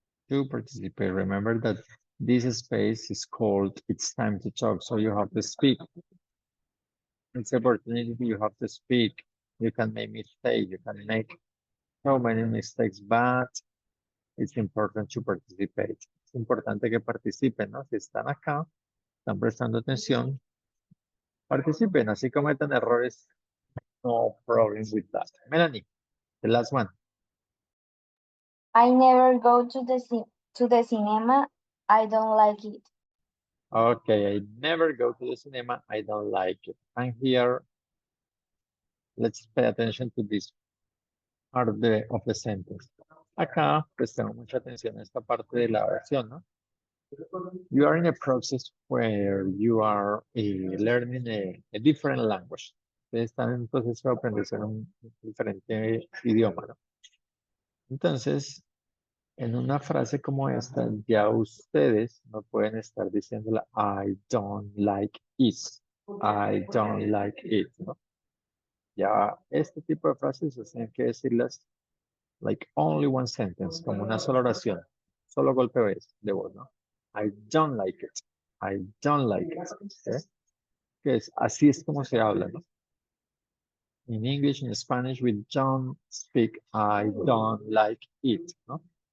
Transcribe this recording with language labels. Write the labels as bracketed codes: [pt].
[en] Remember that this space is called It's Time to Talk, so you have to speak. It's an opportunity, you have to speak. You can make mistakes, you can make so many mistakes, but it's important to participate. [es] Es importante que participen, ¿no? Si están acá, están prestando atención, participen, así cometan errores. [en] No problem with that. Melanie, the last one. I never go to the cinema. I don't like it. Okay, I never go to the cinema. I don't like it. And here, let's pay attention to this part of the sentence. [es] Acá prestemos mucha atención a esta parte de la oración, ¿no? [en] You are in a process where you are learning a different language. [es] Ustedes están en un proceso de aprender un diferente idioma, ¿no? Entonces, en una frase como esta, ya ustedes no pueden estar diciéndola [en] I don't like it. I don't like it, [es] ¿no? Ya este tipo de frases tienen que decirlas [en] like only one sentence, [es] como una sola oración, solo golpe de voz, ¿no? [en] I don't like it. I don't like it. ¿Okay? [es] Que es, así es como se habla, ¿no? [en] In English, in Spanish, we don't speak I don't like it, ¿no?